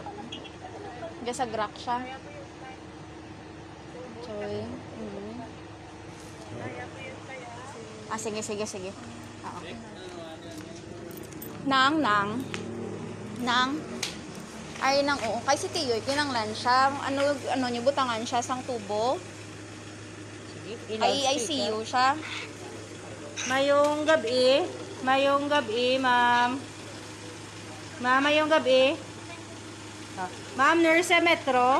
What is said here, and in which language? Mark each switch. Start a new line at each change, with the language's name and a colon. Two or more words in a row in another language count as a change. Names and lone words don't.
Hiligaynon: Hindi, sagrak siya. Choy. Sige. Oo. Nang. Ay, nang, oo. Kay si Tiyoy, kinanglan siya. Ano niyo, butangan siya sang tubo. Ay, ICU siya. Mayong gabi, ma'am. Ma'am, mayong gabi. Ma'am, nurse sa Metro.